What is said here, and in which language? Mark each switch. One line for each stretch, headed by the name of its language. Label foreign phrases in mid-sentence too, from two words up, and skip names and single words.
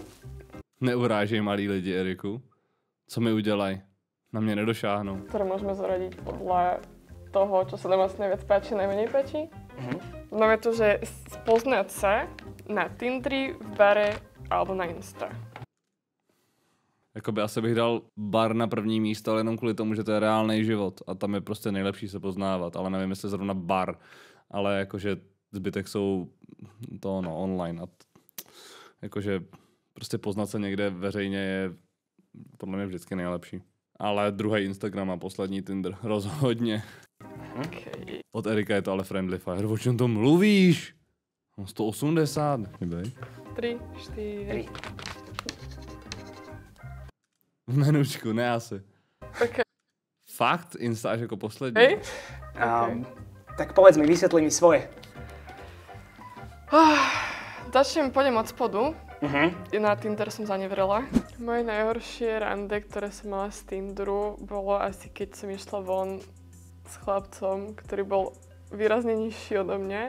Czech: Neurážej malí lidi, Eriku. Co mi udělaj? Na mě nedošáhnou.
Slovak: Ktoré môžeme zaradiť podľa toho, čo sa nám asi najviac páči, najmenej páči. Máme tu, že spoznať sa na Tindri, v bare alebo na Insta.
Czech: Jakoby asi bych dal bar na první místo, ale jenom kvůli tomu, že to je reálný život a tam je prostě nejlepší se poznávat, ale nevím, jestli zrovna bar, ale jakože zbytek jsou to online a jakože prostě poznat se někde veřejně je podle mě vždycky nejlepší. Ale druhý Instagram a poslední Tinder, rozhodně. Okay. Od Erika je to ale
English: friendly fire,
Czech: o čem to mluvíš? 180. 3, 4. V menučku, ne asi. Okay. Fakt? Insta až jako poslední?
Slovak: Hej? Tak povedz mi, vysvetli mi svoje. Pôjdem od spodu. Na Tinder som zanevrela. Moje najhoršie rande, ktoré som mala z Tinderu, bolo asi keď som išla von s chlapcom, ktorý bol výrazne nižší odo mňa.